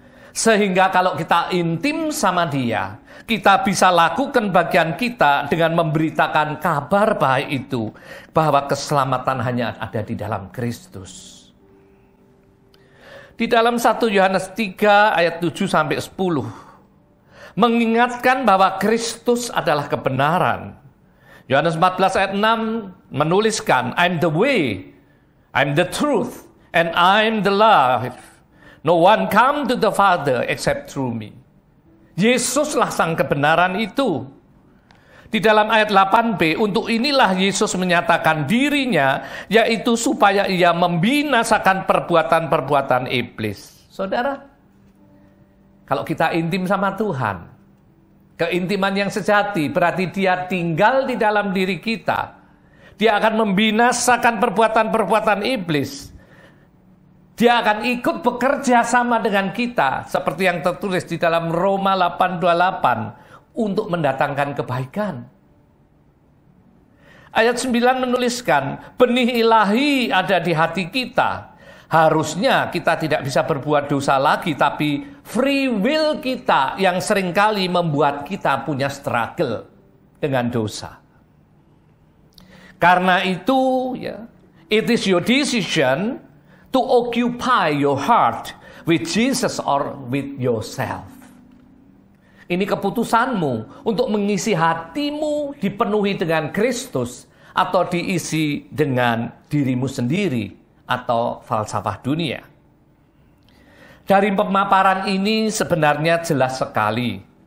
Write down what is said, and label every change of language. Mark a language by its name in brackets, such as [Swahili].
[Indonesian] Sehingga kalau kita intim sama dia, kita bisa lakukan bagian kita dengan memberitakan kabar baik itu, bahwa keselamatan hanya ada di dalam Kristus. Di dalam 1 Yohanes 3 ayat 7-10, mengingatkan bahwa Kristus adalah kebenaran. Yohanes 14 ayat 6 menuliskan, [English] I'm the way, I'm the truth, and I'm the life. No one come to the Father except through me. [Indonesian] Yesuslah sang kebenaran itu. Di dalam ayat 8b, untuk inilah Yesus menyatakan dirinya, yaitu supaya ia membinasakan perbuatan-perbuatan iblis. Saudara, kalau kita intim sama Tuhan, keintiman yang sejati berarti dia tinggal di dalam diri kita. Dia akan membinasakan perbuatan-perbuatan iblis. Dia akan ikut bekerja sama dengan kita. Seperti yang tertulis di dalam Roma 8:28. Untuk mendatangkan kebaikan. Ayat 9 menuliskan, benih ilahi ada di hati kita. Harusnya kita tidak bisa berbuat dosa lagi, tapi [English] free will [Indonesian] kita yang seringkali membuat kita punya struggle dengan dosa. Karena itu, [English] it is your decision to occupy your heart with Jesus or with yourself. [Indonesian] Ini keputusanmu untuk mengisi hatimu dipenuhi dengan Kristus atau diisi dengan dirimu sendiri atau falsafah dunia. Dari pemaparan ini sebenarnya jelas sekali.